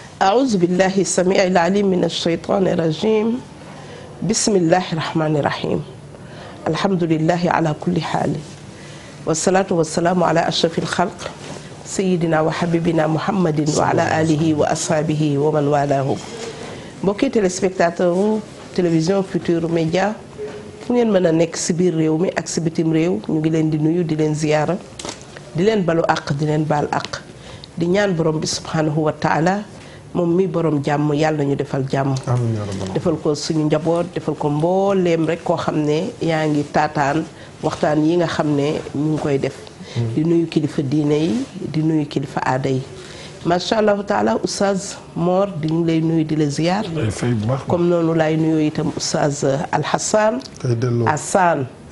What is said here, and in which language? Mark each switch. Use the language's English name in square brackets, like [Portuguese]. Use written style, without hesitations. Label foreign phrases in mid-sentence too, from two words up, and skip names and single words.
[Arabic] أعوذ بالله السميع العليم من الشيطان الرجيم بسم الله الرحمن الرحيم الحمد لله على كل حال والصلاة والسلام على أشرف الخلق سيدنا وحبيبنا محمد وعلى آله وأصحابه ومن والاه. [Wolof] mbokki téléspectateur télévision Futurs Médias fu ngeen mën a nekk si biir réew mi ak si bitim réew ñu ngi leen di nuyu di leen ziyaara di leen balu àq di leen baal àq di ñaan borom bi [Arabic] سبحانه وتعالى [Wolof] moom mi borom jàmm yàlla ñu defal jàmm defal ko suñu njaboot defal ko mbooleem rek koo xam ne yaa ngi taataan waxtaan yi nga xam ne ñu ngi koy def di nuyu kilifa diine yi di nuyu kilifa aada yi [Arabic] ما شاء الله تعالى [Wolof] oustaz Mor di ñu lay nuyu di la ziar comme noonu laay nuyoo itam oustaz Alhassan Assane